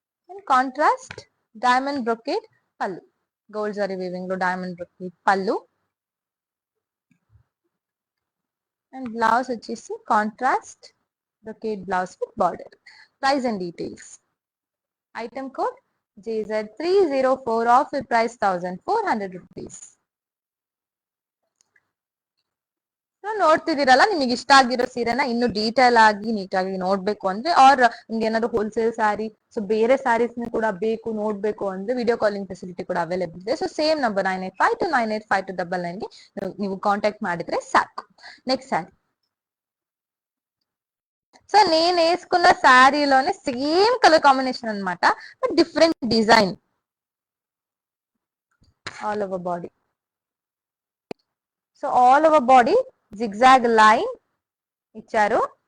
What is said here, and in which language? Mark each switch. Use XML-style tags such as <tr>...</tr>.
<te>And contrast diamond brocade పళ్ళు, gold zari weaving లో diamond brocade పళ్ళు అండ్ బ్లౌజ్ వచ్చేసి contrast brocade blouse with border.</te> <en>Price and details. Item code JZ304, offer price 1400 rupees.</en> <kn>ನೋಡ್ತಿದ್ದೀರಲ್ಲ, ನಿಮಗೆ ಇಷ್ಟ ಆಗಿರೋ ಸೀರೆನ ಇನ್ನು ಡೀಟೇಲ್ ಆಗಿ ನೀಟಾಗಿ ನೋಡ್ಬೇಕು ಅಂದ್ರೆ ಆರ್ ನಿಮ್ಗೇನಾದ್ರು ಹೋಲ್ಸೇಲ್ ಸ್ಯಾರಿ ಸೊ ಬೇರೆ ಸ್ಯಾರೀಸ್ ಕೂಡ ಬೇಕು ನೋಡ್ಬೇಕು ಅಂದ್ರೆ ವಿಡಿಯೋ ಕಾಲಿಂಗ್ ಫೆಸಿಲಿಟಿ ಕೂಡ ಅವೈಲೇಬಲ್ ಇದೆ. ಸೊ ಸೇಮ್ ನಂಬರ್ 9852985299 ಗೆ ನೀವು ಕಾಂಟ್ಯಾಕ್ಟ್ ಮಾಡಿದ್ರೆ ಸಾಕು.</kn> <en>Next sari.</en> <te>సో నేను వేసుకున్న శారీలోనే సేమ్ కలర్ కాంబినేషన్ అన్నమాట, but different design all over body. So all over body zigzag line ఇచ్చారు.</te>